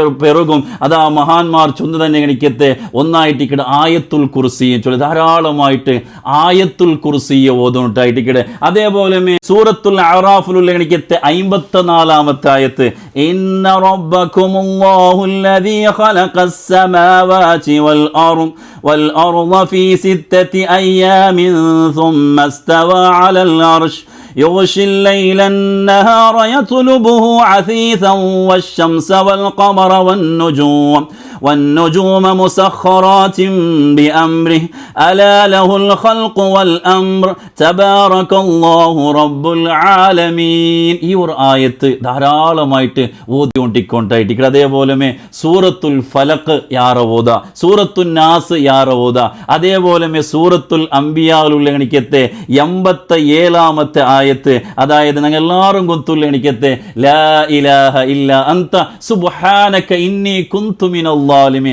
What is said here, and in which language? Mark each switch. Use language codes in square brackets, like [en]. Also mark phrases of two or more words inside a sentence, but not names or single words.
[ml] അതാ മഹാന്മാർ ചൊന്നു തന്നെ എനിക്ക് ഗണിക്കത്തെ ഒന്നായിട്ടിക്കടെ ആയത്തുൽ കുർസിയെ ചൊല്ലി ധാരാളമായിട്ട് ആയത്തുൽ കുർസിയെ ഓതുണ്ടായിട്ടിക്കടെ. അതേപോലെ സൂറത്തുൽ അറാഫിലുള്ള ഗണിക്കത്തെ 54-ാമത്തെ ആയത്ത് [ar] إن ربكم الله الذي خلق السماوات والأرض في 6 أيام ثم استوى على العرش يغشي الليل النهار يطلبه عثيثا والشمس والقمر والنجوم مسخرات بأمره ألا له الخلق والأمر تبارك الله رب العالمين. [ml] ഈ ഒരു ആയത്ത് ധാരാളമായിട്ട് ഓതിക്കൊണ്ടിരിക്കൊണ്ടായിട്ട് അതേപോലെ സൂറത്തുൽ ഫലഖ് യാറ ഓത, സൂറത്തുൽ നാസ് യാറ ഓത, അതേപോലെ സൂറത്തുൽ അംബിയാലുള്ള ഗണിക്കത്തെ 87-ാമത്തെ ആയത്ത്, അതായത് ഞങ്ങൾ എല്ലാവരും കൊത്തുള്ള ഗണിക്കത്തെ [ar] لا إله إلا أنت سبحانك إني كنت من الظالمين.